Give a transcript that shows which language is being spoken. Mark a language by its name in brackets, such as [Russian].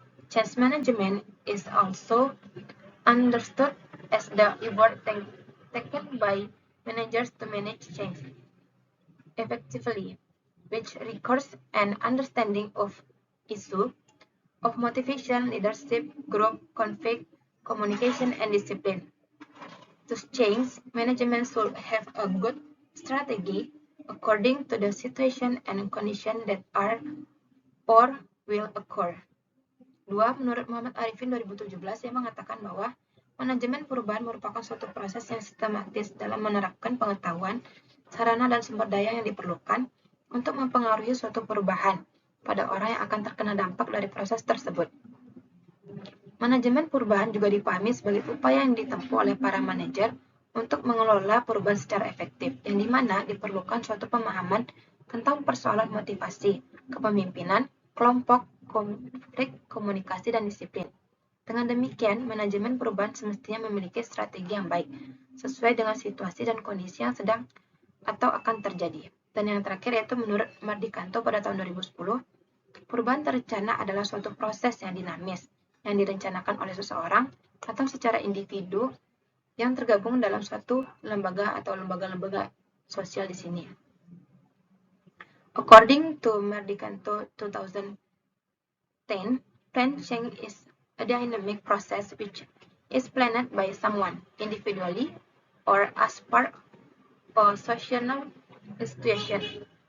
[English] Change management is also understood as the effort taken by managers to manage change effectively, which requires an understanding of issue, of motivation, leadership, group, conflict, communication, and discipline. To change, management should have a good strategy according to the situation and condition that are or will occur. 2. [Indonesian] Menurut Muhammad Arifin 2017 yang mengatakan bahwa manajemen perubahan merupakan suatu proses yang sistematis dalam menerapkan pengetahuan, sarana dan sumber daya yang diperlukan untuk mempengaruhi suatu perubahan pada orang yang akan terkena dampak dari proses tersebut. Manajemen perubahan juga dipahami sebagai upaya yang ditempuh oleh para manajer untuk mengelola perubahan secara efektif, yang dimana diperlukan suatu pemahaman tentang persoalan motivasi, kepemimpinan, kelompok, konflik, komunikasi, dan disiplin. Dengan demikian, manajemen perubahan semestinya memiliki strategi yang baik, sesuai dengan situasi dan kondisi yang sedang atau akan terjadi. Dan yang terakhir yaitu menurut Mardikanto pada tahun 2010, perubahan terencana adalah suatu proses yang dinamis, yang direncanakan oleh seseorang atau secara individu yang tergabung dalam suatu lembaga atau lembaga-lembaga sosial di sini. [English] According to Mardikanto 2010, planned change is a dynamic process which is planned by someone individually or as part of a social institution.